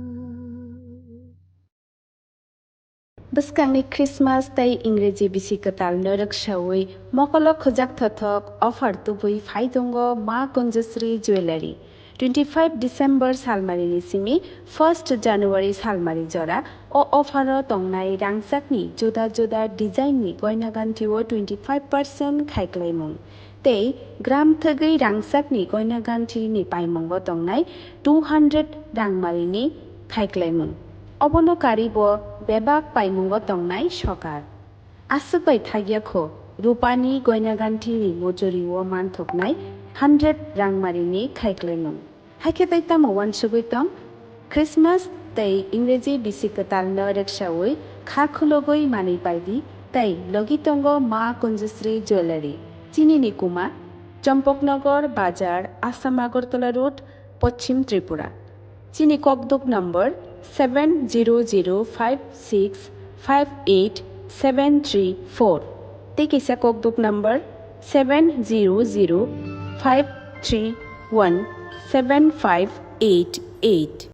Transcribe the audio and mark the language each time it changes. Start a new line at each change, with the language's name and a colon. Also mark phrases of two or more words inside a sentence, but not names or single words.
Kok Borok: Beskangni Christmas tei Ingreji bisikatal norak shawi mokolo khojak thothok offer tubui phaidongo ma Konjasri Jewellery 25 December salmarini simi 1st January salmari jora o offer tongnai rangjakni juda juda design ni goina ganthio 25% khaiklaimung tei gram thagui rangjakni goina ganthi ni paimungo tongnai 200 rangmarini khaiklaimung অবনকারী ব বেবাক পাইমুঙ্গ তংনাই সকার আসুপাই থাগিয়াখো রূপানি গয়নাগান্ঠিনি মজুরি ও মানথকনাই 100 রাংমারিনি খাইক্লাইমুং হাইকেতাইতা মওয়ান সুগুইতং খ্রিসমাস তৈ ইংরেজি বিসিকতাল নরেকসাউই খাখুলগই মানি পাইদি তাই লগিতঙ্গ মা কুঞ্জশ্রী জুয়েলারি চিনি কুমা চম্পকনগর বাজার আসাম আগরতলা রোড পশ্চিম ত্রিপুরা চিনি ককদুক নম্বর 7005658734 Tikisa kokduk number 7005317588.